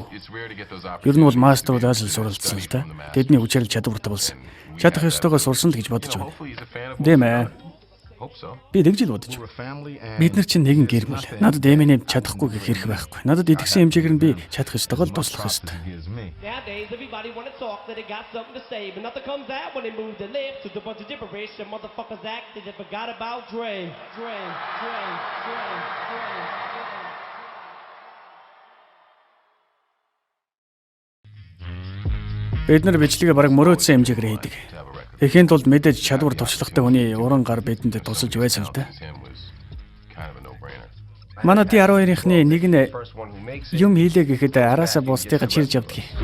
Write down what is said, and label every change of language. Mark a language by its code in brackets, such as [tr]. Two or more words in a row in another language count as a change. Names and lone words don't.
[mn] Ер нь бол мастер класс суралцсан л да. Тэдний хүчээр чадвартай болсон. Чадах ёстойгоо сурсан л гэж бодож байна. Тийм ээ. Би тэгж л бодож байна. Бид нар чинь нэгэн гэр бүл. Надад Eminem чадахгүй гэх хэрэг байхгүй. Надад идэгсэн хэмжээгээр нь би чадах ёстойгоо л туслах ёстой. [en] Nowadays, everybody wanna talk that they got something to say, but nothing comes out when they move their lips. It's a bunch of gibberish. And motherfuckers act that they forgot about Dre. [mn] Бид нар бичлэгээ бараг мөрөөдсөн хэмжээгээр хийдэг. Тэгэхийн тулд мэдээж чадвар туршлагатай хүний уран гар бидэнд тусалж байсан л да. Манай D12-ийнхний нэг нь юм хийлээ гэхэд араасаа бусдыгаа чирж явдаг.